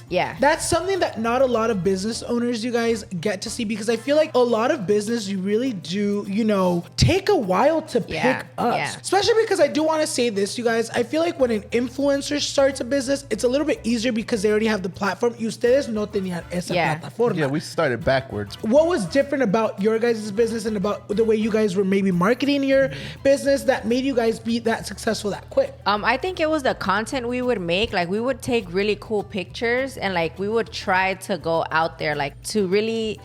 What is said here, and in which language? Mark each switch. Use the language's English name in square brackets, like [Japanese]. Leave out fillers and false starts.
[English] Yeah. That's something that not a lot of business owners, you guys, get to see, because I feel like a lot of business, you really do, take a while to pick up. Yeah. Especially because I do want to say this, you guys. I feel like when an influencer starts a business, it's a little bit easier because they already have the platform. [Spanish] Y ustedes no tenían esa plataforma. [English] Yeah, we started backwards. What was different about your guys' business and about the way you guys were maybe marketing your business that made you guys be that successful that quick? I think it was the content we would make. Like, we would take really cool pictures, and like we would try to go out there, like to really